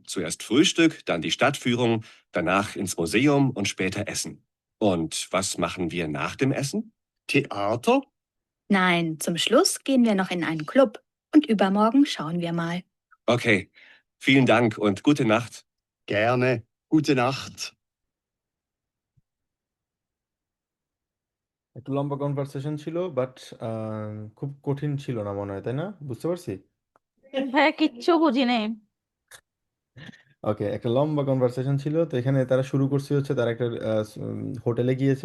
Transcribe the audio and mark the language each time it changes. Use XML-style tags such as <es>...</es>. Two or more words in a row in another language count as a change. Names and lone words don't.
<de>Zuerst Frühstück, dann die Stadtführung, danach ins Museum und später Essen. Und was machen wir nach dem Essen? Theater? Nein, zum Schluss gehen wir noch in einen Club und übermorgen schauen wir mal. Okay, vielen Dank und gute Nacht. Gerne. Gute Nacht.</de> <bn>একটু লম্বা কনভারসেশন ছিল বাট খুব কঠিন ছিল না মনে হয়, তাই না? বুঝতে পারছি। ভাইয়া কিচ্ছু বুঝি নাই। ওকে, একটা লম্বা কনভারসেশন ছিল। তো এখানে তারা শুরু করছে হচ্ছে তারা একটা হোটেলে গিয়েছে।</bn>